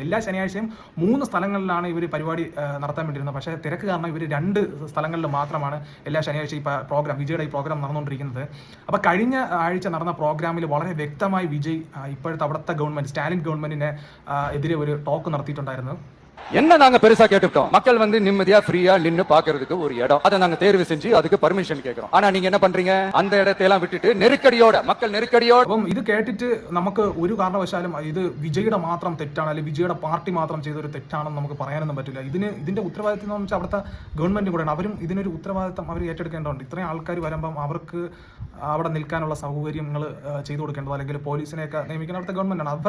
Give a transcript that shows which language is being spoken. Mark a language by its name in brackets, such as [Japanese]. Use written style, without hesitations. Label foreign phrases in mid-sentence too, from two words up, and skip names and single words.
[Malayalam] എല്ലാ ശനിയാഴ്ചയും 3 സ്ഥലങ്ങളിലാണ് ഇവർ പരിപാടി നടത്താൻ വേണ്ടിയിരുന്നത്. പക്ഷേ തിരക്ക് കാരണം ഇവർ 2 സ്ഥലങ്ങളിൽ മാത്രമാണ് എല്ലാ ശനിയാഴ്ചയും ഈ പ്രോഗ്രാം, വിജയുടെ ഈ പ്രോഗ്രാം നടന്നുകൊണ്ടിരിക്കുന്നത്. അപ്പോൾ കഴിഞ്ഞ ആഴ്ച നടന്ന പ്രോഗ്രാമിൽ വളരെ വ്യക്തമായി വിജയ് ഇപ്പോഴത്തെ അവിടുത്തെ ഗവൺമെന്റ്, സ്റ്റാലിൻ ഗവൺമെന്റിന് എതിരെ ഒരു ടോക്ക് നടത്തിയിട്ടുണ്ടായിരുന്നു. [Tamil] என்ன நாங்க பெருசா கேட்டுட்டோம், மக்கள் வந்து நிம்மதியா ஃப்ரீயா நின்னு பாக்குறதுக்கு ஒரு இடம், அதை நாங்க தேர்வு செஞ்சு அதுக்கு பர்மிஷன் கேட்கிறோம். ஆனா நீங்க என்ன பண்றீங்க, அந்த இடத்தையெல்லாம் விட்டுட்டு நெருக்கடியோட, மக்கள் நெருக்கடியோட. [Malayalam] അപ്പം ഇത് കേട്ടിട്ട് നമുക്ക് ഒരു കാരണവശാലും ഇത് വിജയുടെ മാത്രം തെറ്റാണ് അല്ലെങ്കിൽ വിജയുടെ പാർട്ടി മാത്രം ചെയ്തൊരു തെറ്റാണെന്ന് നമുക്ക് പറയാനൊന്നും പറ്റില്ല. ഇതിന്റെ ഉത്തരവാദിത്വം എന്ന് വെച്ചാൽ അവിടുത്തെ ഗവൺമെന്റ് കൂടെയാണ്. അവരും ഇതിനൊരു ഉത്തരവാദിത്തം അവർ ഏറ്റെടുക്കേണ്ടതുണ്ട്. ഇത്രയും ആൾക്കാർ വരുമ്പം അവർക്ക് അവിടെ നിൽക്കാനുള്ള സൗകര്യങ്ങൾ ചെയ്തു കൊടുക്കേണ്ടത് അല്ലെങ്കിൽ പോലീസിനെയൊക്കെ നിയമിക്കുന്ന അവിടുത്തെ ഗവൺമെന്റാണ്.